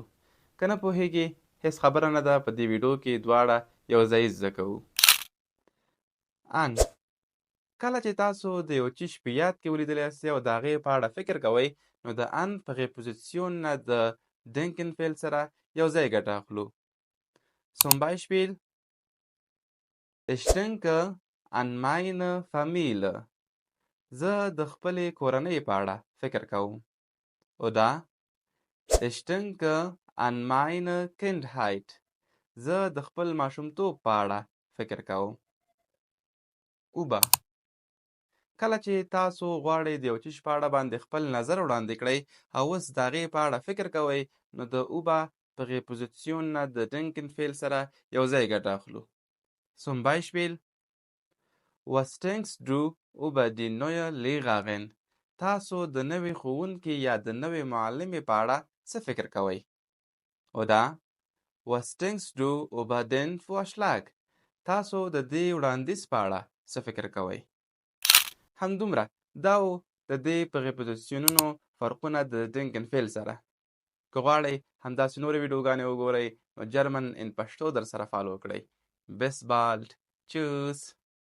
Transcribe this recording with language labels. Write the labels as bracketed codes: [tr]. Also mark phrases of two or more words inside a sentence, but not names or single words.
[ps] که نه پوهیږي هیڅ خبره نه ده، په دې ویډیو کې دواړه یو ځای زده کوو. ان کله چې تاسو د یو څیز په یاد کې ولیدلی یاستئ او د هغې په اړه فکر کوئ، نو د [de] an Präposition [ps] نه د denken فعل سره یو ځای ګټه اخلو. [de] Zum Beispiel: Ich denke an meine Familie. [ps] زه د خپلې کورنۍ په اړه فکر کوم. [de] Oder Ich denke an meine Kindheit. [ps] زه د خپل ماشومتوب په اړه فکر کوم. Über کله چې تاسو غواړئ د یو څیز په اړه باندې خپل نظر وړاندې کړئ او اوس د هغې په اړه فکر کوئ، نو د [de] über Präposition [ps] نه د denken فعل سره یو ځای ګټه اخلو. [de] Zum Beispiel: Was denkst du über die neue Lehrerin? [ps] تاسو د نوې ښوونکي یا د نوې معلمې په اړه څه فکر کوئ؟ [de] Oder Was denkst du über den Vorschlag? [ps] تاسو د دې وړاندیز په اړه څه فکر کوئ؟ همدومره دا و د دې پغیپوزیسیونونو فرقونه د denken فعل سره. که غواړئ همداسې نورې ویډیوګانې وګورئ، نو جرمن ان پښتو در سره فالو کړئ. [de] Bis bald. Tschüss.